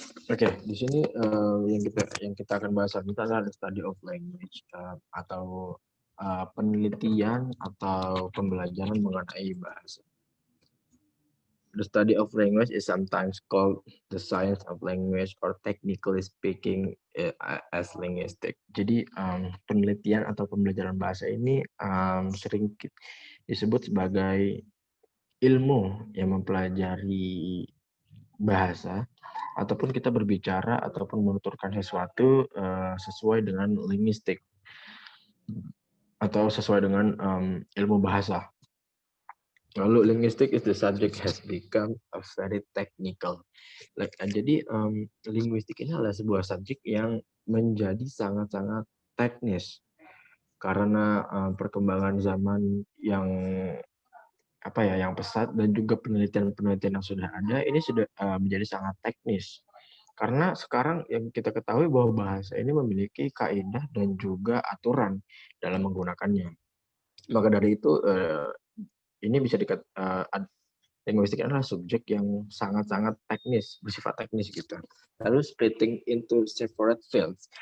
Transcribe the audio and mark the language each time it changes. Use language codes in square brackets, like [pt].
[id] Oke, di sini yang kita akan bahas nanti adalah [en] the study of language [id] atau penelitian atau pembelajaran mengenai bahasa. [en] The study of language is sometimes called the science of language or technically speaking as linguistic. [id] Jadi penelitian atau pembelajaran bahasa ini sering disebut sebagai ilmu yang mempelajari bahasa ataupun kita berbicara ataupun menuturkan sesuatu sesuai dengan linguistik atau sesuai dengan ilmu bahasa. [en] Lalu linguistic is the subject has become a very technical. [id] Jadi linguistik ini adalah sebuah subjek yang menjadi sangat-sangat teknis karena perkembangan zaman yang yang pesat dan juga penelitian-penelitian yang sudah ada ini sudah menjadi sangat teknis. Karena sekarang yang kita ketahui bahwa bahasa ini memiliki kaidah dan juga aturan dalam menggunakannya. Maka dari itu ini bisa linguistik adalah subjek yang sangat-sangat teknis, bersifat teknis gitu. [en] Lalu splitting into separate fields.